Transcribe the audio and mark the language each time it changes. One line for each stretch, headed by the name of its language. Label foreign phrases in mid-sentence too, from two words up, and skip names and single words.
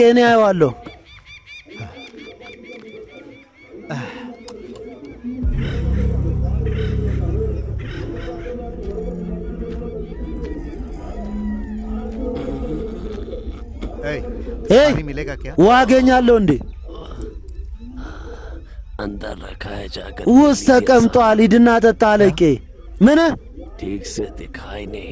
Amharic: እኔ አየዋለሁ። ውሃ አገኛለሁ እንዴ?
Hindi: अंदर रखा है, जाकर
Amharic: ውስጥ ተቀምጧል። ሂድና ጠጣ አለቄ። ምን?
Hindi: ठीक से दिखाई नहीं